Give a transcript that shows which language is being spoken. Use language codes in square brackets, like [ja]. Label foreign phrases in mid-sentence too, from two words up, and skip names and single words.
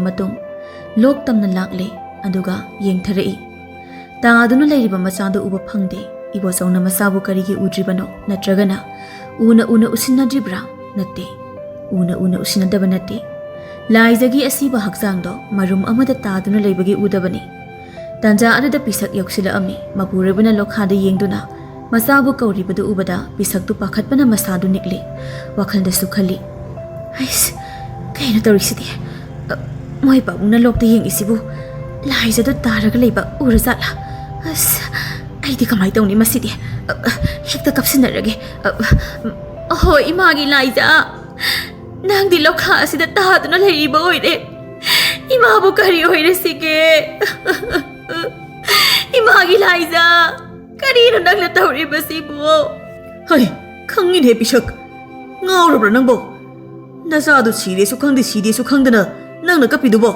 [mni] ꯃꯇꯨꯡ ꯂꯣꯛ ꯇꯝꯅ ꯂꯥꯛꯂꯦ ꯑꯗꯨꯒ ꯌꯦꯡꯊꯔꯛꯏ ꯇꯥꯗꯨꯅ ꯂꯩꯔꯤꯕ ꯃꯆꯥꯗꯨ ꯎꯕ ꯐꯪꯗꯦ ꯏꯕꯣꯆꯧꯅ ꯃꯆꯥꯕꯨ ꯀꯔꯤꯒꯤ ꯎꯗ꯭ꯔꯤꯕꯅꯣ ꯅꯠꯇ꯭ꯔꯒꯅ ꯎꯅ ꯎꯁꯤꯟꯅꯗ꯭ꯔꯤꯕ꯭ꯔꯥ ꯅꯠꯇꯦ ꯎꯅ ꯎꯁꯤꯟꯅꯗꯕ ꯅꯠꯇꯦ ꯂꯥꯏꯖꯒꯤ ꯑꯁꯤꯕ ꯍꯛꯆꯥꯡꯗꯣ ꯃꯔꯨꯝ ꯑꯃꯗ ꯇꯥꯗꯨꯅ ꯂꯩꯕꯒꯤ ꯎꯗꯕꯅꯤ ꯇꯥꯟꯖꯥ ꯑꯗꯨꯗ ꯄꯤꯁꯛ ꯌꯧꯁꯤꯜꯂꯛꯑꯝꯃꯤ ꯃꯄꯨꯔꯣꯏꯕꯅ ꯂꯣꯈꯥꯗ ꯌꯦꯡꯗꯨꯅ ꯃꯆꯥꯕꯨ ꯀꯧꯔꯤꯕꯗꯨ ꯎꯕꯗ ꯄꯤꯁꯛꯇꯨ ꯄꯥꯈꯠꯄꯅ ꯃꯁꯥꯗꯨ ꯅꯤꯛꯂꯤ ꯋꯥꯈꯜꯗꯁꯨ ꯈꯜꯂꯤ ꯑꯩꯁ Kaya tawrisidi. Moy pabung na lokta yengisibu. Laija do taraga leiba urasala. Ay di kamay tawni masidi. Hekta kapsinarage. Oh, imagi Laija. Nang di lokha asida tahaduna leiba oire. Imabu kari oire sige. Imagi Laija. Karino nang tawri basibu. Hay, kangin he pisak. Ngaurabra nangbo. Nasado sire su khangde sire su khangdana nang nakapidubo.